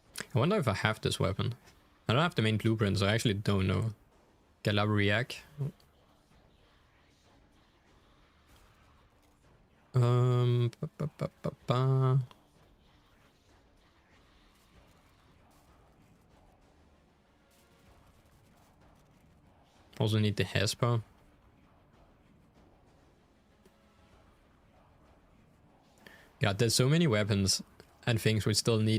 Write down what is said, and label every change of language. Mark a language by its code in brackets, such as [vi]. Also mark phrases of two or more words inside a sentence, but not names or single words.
[en] I wonder if I have this weapon. I don't have the main blueprint, so I actually don't know. Galariac. Ba, ba, ba, ba, ba. Also need the Hesper. God, there's so many weapons and things we still need.